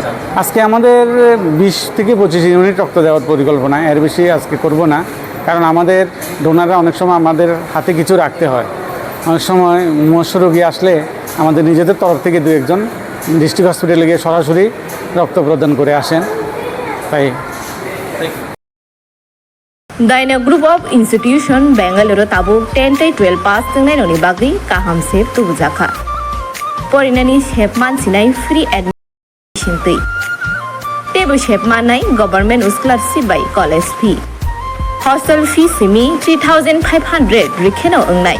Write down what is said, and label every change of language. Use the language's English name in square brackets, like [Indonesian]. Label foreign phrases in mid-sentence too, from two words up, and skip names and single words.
[Bangla] আজকে আমাদের 20 থেকে 25 ইউনিট রক্ত দেওয়ার পরিকল্পনা, এর বেশি আজকে করব না, কারণ আমাদের ডোনাররা অনেক সময় আমাদের হাতে কিছু রাখতে হয়। অনেক সময় মুমূর্ষু রোগী আসলে আমাদের নিজেদের তরফ থেকে 2-1 [English] district hospital [Bangla] গিয়ে সরাসরি রক্ত প্রদান করে আসেন। তাই [Kok Borok] Daina Group of Institution Bangalore tabuk 10-12 pass tengnai noni bagri kaham sep tubujaka. Porinani shepman sinai [English] free admission [Kok Borok] tei. Tebu shepman nai [English] government scholarship by college fee. Hostel fee [Kok Borok] simi 3,500 rikheno ongnai.